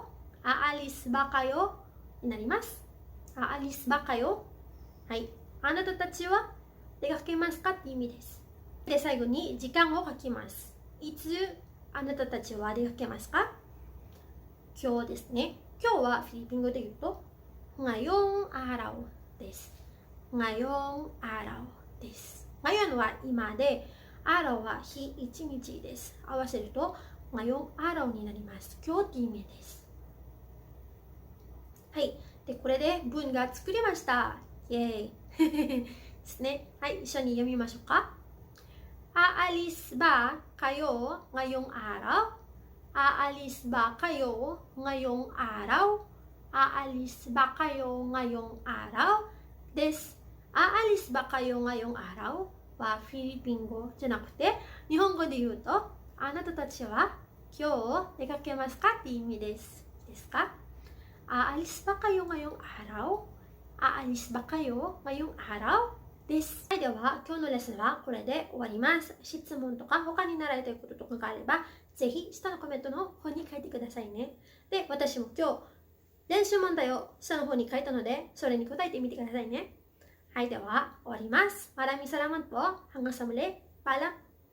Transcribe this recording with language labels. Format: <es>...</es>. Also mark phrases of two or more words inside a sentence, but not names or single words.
<tl>Aalis ba kayo</tl> <ja>になります。</ja> <tl>Aalis ba kayo.</tl> <ja>はい。あなたたちは出かけますかって意味です。で、最後に時間を書きます。いつあなたたちは出かけますか？今日ですね。今日はフィリピン語で言うと、</ja> <tl>ngayong araw</tl> <ja>です。</ja> <tl>ngayong araw</tl> <ja>です。ngayon は今で、araw は日一日です。合わせると、</ja> <tl>ngayong araw</tl> <ja>になります。今日って意味です。はい。で、これで文が作りました。イェーイですね。はい、一緒に読みましょうか。</ja> <tl>Aalis ba kayo ngayong araw? Aalis ba kayo ngayong araw? Aalis ba kayo ngayong araw? Des. Aalis ba kayo ngayong araw?</tl> <ja>はフィリピン語じゃなくて、日本語で言うと、あなたたちは今日出かけますかって意味です。</ja> <tl>ですか ？Aalis ba kayo ngayong araw? Aalis ba kayo ngayong araw?</tl> <ja>です。はい、では今日のレッスンはこれで終わります。質問とか他に習いたいこととかがあれば、ぜひ下のコメントの方に書いてくださいね。で、私も今日練習問題を下の方に書いたので、それに答えてみてくださいね。はい、では終わります。</ja> <tl>Maraming salamat po. Hanggang sa muli. Paalam.</tl>